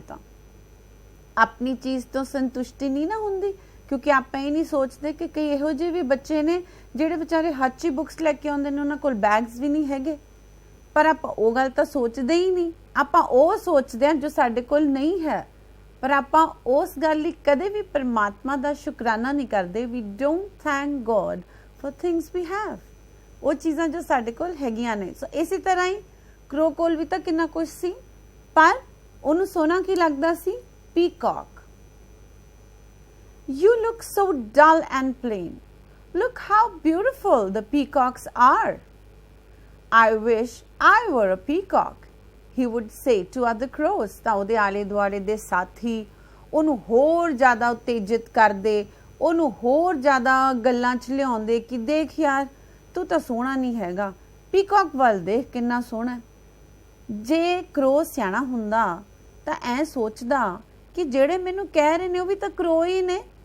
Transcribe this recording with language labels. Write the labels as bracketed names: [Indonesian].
[Punjabi] ਤਾਂ ਆਪਣੀ ਚੀਜ਼ ਤੋਂ ਸੰਤੁਸ਼ਟੀ ਨਹੀਂ ਨਾ ਹੁੰਦੀ, ਕਿਉਂਕਿ ਆਪਾਂ ਇਹ ਨਹੀਂ ਸੋਚਦੇ ਕਿ ਕਈ ਇਹੋ ਜਿਹੇ ਵੀ ਬੱਚੇ ਨੇ ਜਿਹੜੇ ਵਿਚਾਰੇ ਹੱਥ 'ਚ ਬੁੱਕਸ ਲੈ ਕੇ ਆਉਂਦੇ ਨੇ, ਉਹਨਾਂ ਕੋਲ ਬੈਗਸ ਵੀ ਨਹੀਂ ਹੈਗੇ. ਪਰ ਆਪਾਂ ਉਹ ਗੱਲ ਤਾਂ ਸੋਚਦੇ ਹੀ ਨਹੀਂ. ਆਪਾਂ ਉਹ ਸੋਚਦੇ ਹਾਂ ਜੋ ਸਾਡੇ ਕੋਲ ਨਹੀਂ ਹੈ, ਪਰ ਆਪਾਂ ਉਸ ਗੱਲ ਲਈ ਕਦੇ ਵੀ ਪਰਮਾਤਮਾ ਦਾ ਸ਼ੁਕਰਾਨਾ ਨਹੀਂ ਕਰਦੇ. [English] We don't thank God for things we have. [Punjabi] ਉਹ ਚੀਜ਼ਾਂ ਜੋ ਸਾਡੇ ਕੋਲ ਹੈਗੀਆਂ ਨੇ. ਸੋ ਇਸੇ ਤਰ੍ਹਾਂ ਹੀ ਕ੍ਰੋ ਕੋਲ ਵੀ ਤਾਂ ਕਿੰਨਾ ਕੁਛ ਸੀ, ਪਰ ਉਹਨੂੰ ਸੋਹਣਾ ਕੀ ਲੱਗਦਾ ਸੀ, peacock. [English] You look so dull and plain. Look how beautiful the peacocks are. I wish I were a peacock, he would say to other crows. [Punjabi] ਤਾਂ ਉਹਦੇ ਆਲੇ ਦੁਆਲੇ ਦੇ ਸਾਥੀ ਉਹਨੂੰ ਹੋਰ ਜ਼ਿਆਦਾ ਉਤੇਜਿਤ ਕਰਦੇ, ਉਹਨੂੰ ਹੋਰ ਜ਼ਿਆਦਾ ਗੱਲਾਂ 'ਚ ਲਿਆਉਂਦੇ ਕਿ ਦੇਖ ਯਾਰ ਤੂੰ ਤਾਂ ਸੋਹਣਾ ਨਹੀਂ ਹੈਗਾ, ਪੀਕੌਕ ਵੱਲ ਦੇਖ ਕਿੰਨਾ ਸੋਹਣਾ। ਜੇ ਕਰੋ ਸਿਆਣਾ ਹੁੰਦਾ ਤਾਂ ਐ ਸੋਚਦਾ ਕਿ ਜਿਹੜੇ ਮੈਨੂੰ ਕਹਿ ਰਹੇ ਨੇ ਉਹ ਵੀ ਤਾਂ ਕਰੋ ਹੀ ਨੇ।